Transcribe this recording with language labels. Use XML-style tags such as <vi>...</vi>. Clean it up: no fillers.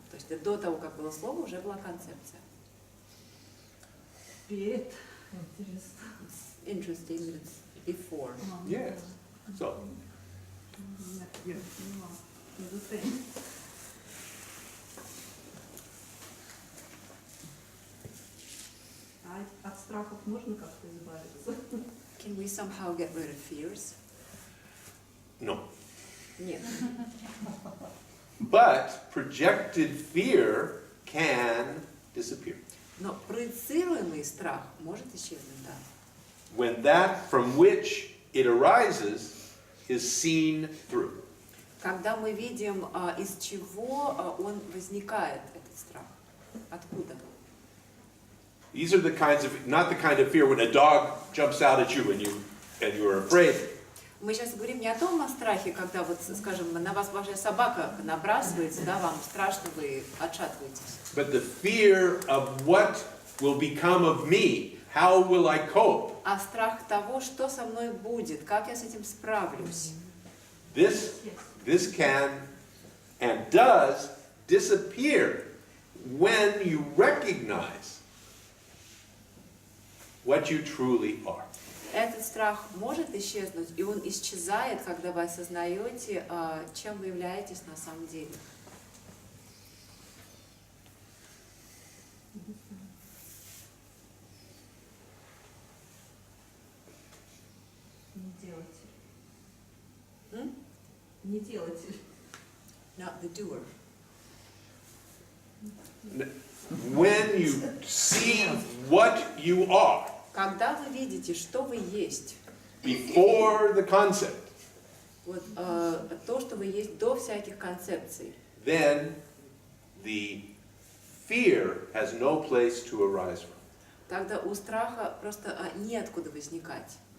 <ru>То есть до того, как было слово, уже была концепция. Перед. Интересно.</ru> <en>Interesting that it's before. Yes. So,</en> <ru>Нет, я не понимала. Изучение. А от страхов можно как-то избавиться?</ru> <en>Can we somehow get rid of fears? no.</en> <ru>Нет.</ru> <en>But projected fear can disappear.</en> <ru>Но проецируемый страх может исчезнуть, да.</ru> <en>When that from which it arises is seen through.</en> <ru>Когда мы видим, из чего он возникает, этот страх. Откуда?</ru> <en>These are the kinds of, not the kind of fear when a dog jumps out at you and you are afraid.</en> <ru>Мы сейчас говорим не о том страхе, когда вот, скажем, на вас ваша собака набрасывается, да, вам страшно, вы отшатываетесь.</ru> <en>But the fear of what will become of me, how will I cope?</en> <ru>А страх того, что со мной будет, как я с этим справлюсь.</ru> <en>This can and does disappear when you recognize what you truly are.</en> <ru>Этот страх может исчезнуть, и он исчезает, когда вы осознаете, чем вы являетесь на самом деле. Не делатель. М? Не делатель.</ru> <en>Not the doer. When you see what you are</en> <ru>Когда вы видите, что вы есть,</ru> <en>before the concept,</en> <ru>вот, то, что вы есть до всяких концепций,</ru> <en>then the fear has no place to arise from.</en> <ru>тогда у страха просто неоткуда возникать.</ru>